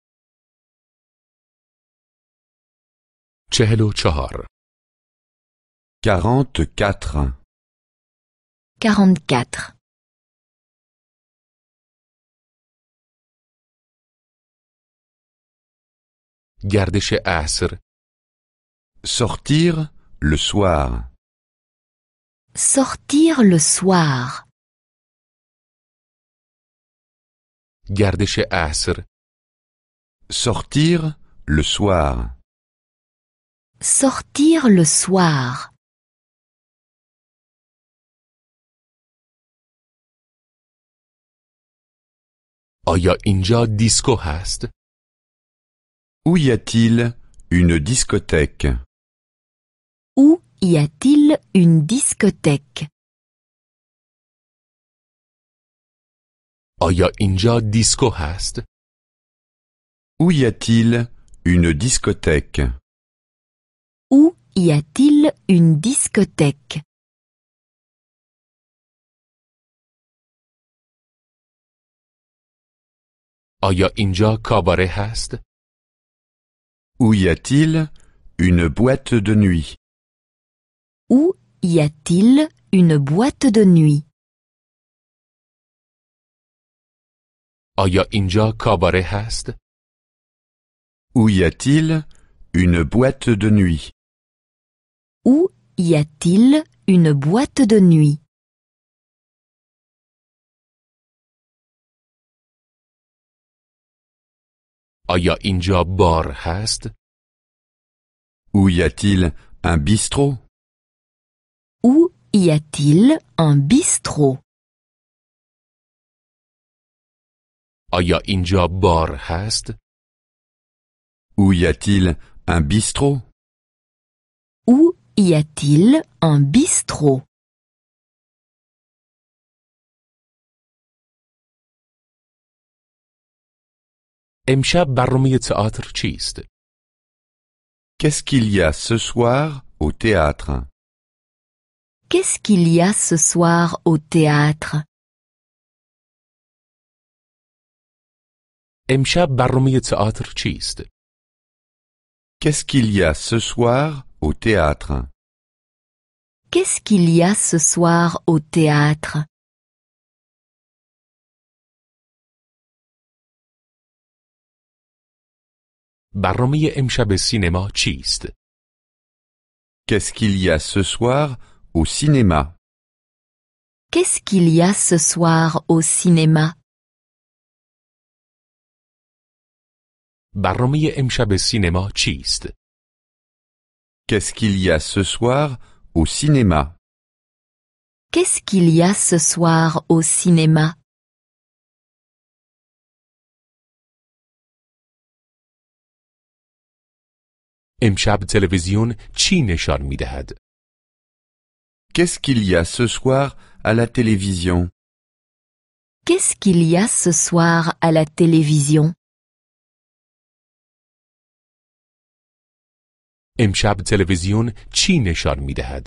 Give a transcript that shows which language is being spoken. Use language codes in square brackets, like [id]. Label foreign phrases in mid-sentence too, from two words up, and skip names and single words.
[fr] 44 44 44 [fa] گردش عصر [fr] Sortir le soir. Sortir le soir. [fa] گردش عصر [fr] Sortir le soir. Sortir le soir. [fa] آیا اینجا دیسکو هست؟ [fr] Où y a-t-il une discothèque? Où y a-t-il une discothèque? [fa] آیا اینجا دیسکو هست؟ [fr] Où y a-t-il une discothèque? Où y a-t-il une discothèque? [fa] آیا اینجا کاباره هست؟ [fr] Où y a-t-il une boîte de nuit? Où y a-t-il une boîte de nuit? [fa] آیا اینجا کاباره هست؟ [fr] Où y a-t-il une boîte de nuit? Où y a-t-il une boîte de nuit? [fa] آیا اینجا بار هست؟ [fr] Où y a-t-il un bistrot? Où y a-t-il un bistrot? [fa] آیا اینجا بار هست؟ [fr] Où y a-t-il un bistrot? Où y a-t-il un bistrot? [fa] امشب برنامه تئاتر چیست؟ [fr] Qu'est-ce qu'il y a ce soir au théâtre? Qu'est-ce qu'il y a ce soir au théâtre? [fa] امشب برنامه تئاتر چیست؟ [fr] Qu'est-ce qu'il y a ce soir au théâtre? Qu'est-ce qu'il y a ce soir au théâtre? [fa] برنامه امشب سینما چیست؟ [fr] Qu'est-ce qu'il y a ce soir au cinéma? Qu'est-ce qu'il y a ce soir au cinéma? [fa] برنامه امشب سینما چیست؟ [fr] Qu'est-ce qu'il y a ce soir au cinéma? Qu'est-ce qu'il y a ce soir au cinéma? [fa] امشب تلویزیون چی نشان می‌دهد؟ [fr] Qu'est-ce qu'il y a ce soir à la télévision? Qu'est-ce qu'il y a ce soir à la télévision? [fa] امشب تلویزیون چی نشان می‌دهد؟